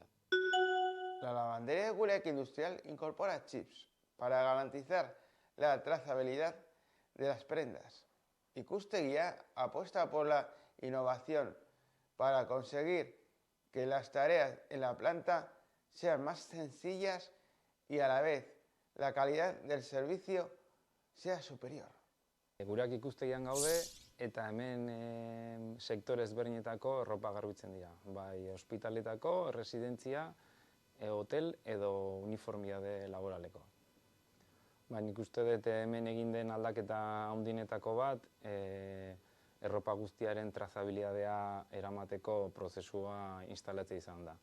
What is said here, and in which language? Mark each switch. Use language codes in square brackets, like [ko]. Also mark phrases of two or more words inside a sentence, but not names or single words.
[es] La lavandería de Gureak Industrial incorpora chips para garantizar la trazabilidad de las prendas. Ikustegia apuesta por la innovación para conseguir que las tareas en la planta sean más sencillas y a la vez la calidad del servicio sea superior. [eu] Gureak ikustegian gaude eta hemen sektore ezberdinetako erropa garbitzen dira. Bai ospitaletako, residentzia, hotel edo uniformitate laboraleko. Nik uste dut hemen egin den aldaketa handinetako bat, erropa guztiaren trazabilidadea eramateko prozesua instalatzea izan da.